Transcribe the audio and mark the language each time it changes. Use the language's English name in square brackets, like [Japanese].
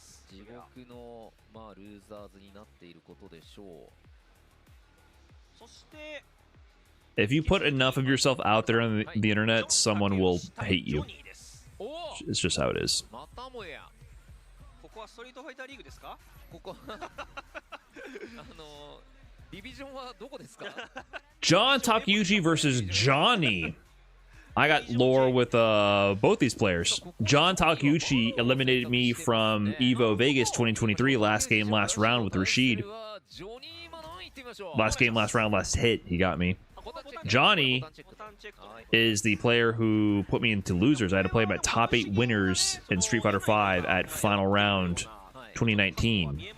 [Japanese] 地獄のまあルーザーズになっていることでしょう。 [English] If you put enough of yourself out there on the internet, someone will hate you. It's just how it is. [Japanese] またもや。ここはストリートファイターリーグですか？ここディビジョンはどこですか？ [English] John Takeuchi versus Johnny. I got lore with both these players. John Takeuchi eliminated me from EVO Vegas 2023 last game, last round with Rashid. Last game, last round, last hit, he got me. Johnny is the player who put me into losers. I had to play him at top 8 winners in Street Fighter V at final round 2019.